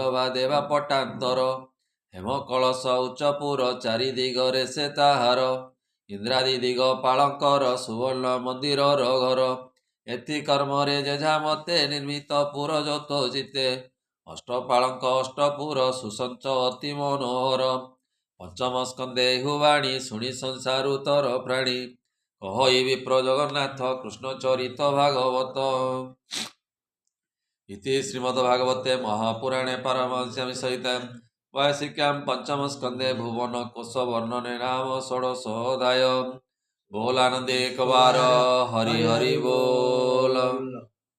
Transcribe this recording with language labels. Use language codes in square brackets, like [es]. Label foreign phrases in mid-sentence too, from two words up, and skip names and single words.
[or] ବା ଦେବା ପଟାନ୍ତର ହେମ କଳସ ଉଚ୍ଚପୁର ଚାରି ଦିଗରେ ସେ ତାହାର ଇନ୍ଦ୍ରାଦି ଦିଗ ପାଳଙ୍କର ସୁବର୍ଣ୍ଣ ମନ୍ଦିରର ଘର ଏଥି କର୍ମରେ ଯେଝା ମତେ ନିର୍ମିତ ପୁର ଯତ ଜିତେ ଅଷ୍ଟପାଳଙ୍କ ଅଷ୍ଟପୁର ସୁସଞ୍ଚ ଅତି ମନୋହର ପଞ୍ଚମ ସ୍କନ୍ଧେ ହୁବାଣୀ ଶୁଣି ସଂସାରୁ ତର ପ୍ରାଣୀ କହଇ ବିପ୍ର ଜଗନ୍ନାଥ କୃଷ୍ଣ ଚରିତ ଭାଗବତ [sa] ଇତି ଶ୍ରୀମଦ୍ଭାଗବତେ ମହାପୁରାଣେ ପାରମହଂସ୍ୟାମି ସହିତାଂ वैशिक्यां पंचम स्कंदे भुवन कोश वर्णने नाम षोडशोऽध्याय [or] ବୋଲ ଆନନ୍ଦେ ଏକ ବାର ହରି ହରି ବୋଲ।